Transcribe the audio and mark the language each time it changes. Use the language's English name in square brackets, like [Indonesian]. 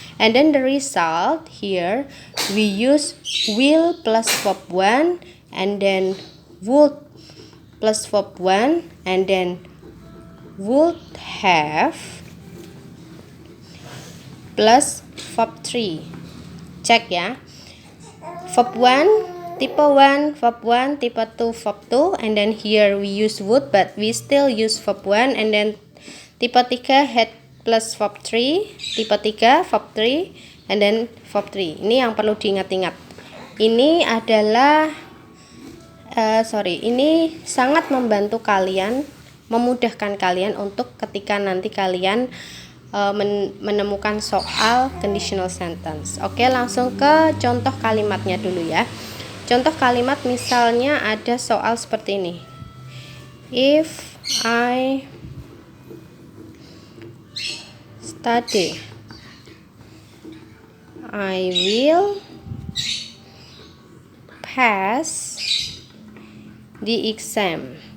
[English] And then the result here we use will plus verb 1 and then would plus verb 1 and then would have plus verb 3. Cek ya. Verb 1, tipe 1, verb 1, tipe 2, verb 2, and then here we use would but we still use verb 1, and then tipe 3 had plus verb 3, tipe 3 verb 3, and then verb 3. [Indonesian] Ini yang perlu diingat-ingat. Ini adalah ini sangat membantu kalian, memudahkan kalian untuk ketika nanti kalian menemukan soal conditional sentence. Oke, langsung ke contoh kalimatnya dulu ya. Contoh kalimat misalnya ada soal seperti ini. [English] If I study, I will pass the exam.